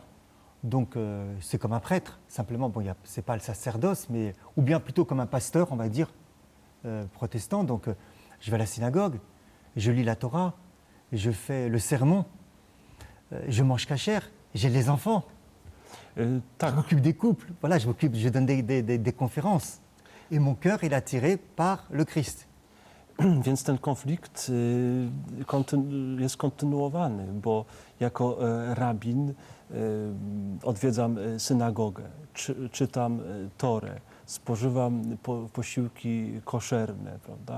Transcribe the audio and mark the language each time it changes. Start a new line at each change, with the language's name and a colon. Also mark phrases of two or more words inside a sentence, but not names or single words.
French: Donc c'est comme un prêtre, simplement, bon, c'est pas le sacerdoce, mais, ou bien plutôt comme un pasteur, on va dire, protestant. Donc je vais à la synagogue, je lis la Torah, je fais le sermon, je mange kasher, j'ai les enfants, je
Polish: Tak,
French: m'occupe des couples, voilà, je donne des conférences. Et mon cœur est attiré par le Christ.
Polish: więc ten konflikt jest kontynuowany, bo jako rabin odwiedzam synagogę, czytam Torę, spożywam posiłki koszerne, prawda?